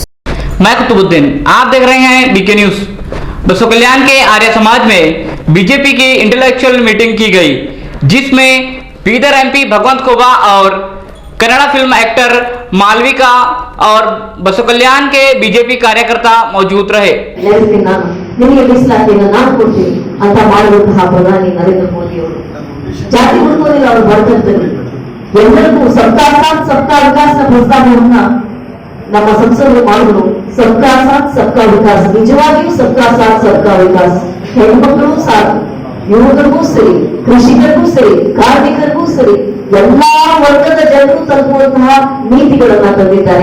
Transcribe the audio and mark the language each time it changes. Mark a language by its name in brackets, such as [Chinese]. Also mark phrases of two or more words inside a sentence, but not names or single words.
[Hindi] मैं कुतुबुद्दीन, आप देख रहे हैं BK न्यूज। बसों कल्याण के आर्य समाज में बीजेपी की [English] intellectual meeting [Hindi] की गई, जिसमें बीदर MP भगवंत खोबा और कन्नड़ा [English] film actor [Hindi] मालविका और बसों कल्याण के बीजेपी कार्यकर्ता मौजूद रहे। [Kannada] ನಿಮಗೆ ಮೀಸಲಾತಿಯನ್ನು ನಾನು ಕೊಡ್ತೀನಿ ಅಂತ ಮಾಡುವಂತಹ ಪ್ರಧಾನಿ ನರೇಂದ್ರ ಮೋದಿ ಅವರು ಜಾತಿ ಹುಡುಕೋದಿಲ್ಲ. ಅವರು ಬರ್ತಂತರು ಎಲ್ಲರಿಗೂ [Hindi] सबका साथ सबका विकास [Kannada] ಪ್ರಸ್ತಾವವನ್ನ ನಮ್ಮ ಸಂಸದರು ಮಾಡಿದ್ರು. [Hindi] सबका साथ सबका विकास, [Kannada] ನಿಜವಾಗಿಯೂ [Hindi] सबका साथ सबका विकास [Kannada] ಹೆಣ್ಮಕ್ಳು ಸಾಥ್, ಯುವಕರಿಗೂ ಸರಿ, ಕೃಷಿಕರಿಗೂ ಸರಿ, ಕಾರ್ಮಿಕರಿಗೂ ಸರಿ, ಎಲ್ಲಾ ವರ್ಗದ ಜನರು ತಲುಪುವಂತಹ ನೀತಿಗಳನ್ನ ತಂದಿದ್ದಾರೆ.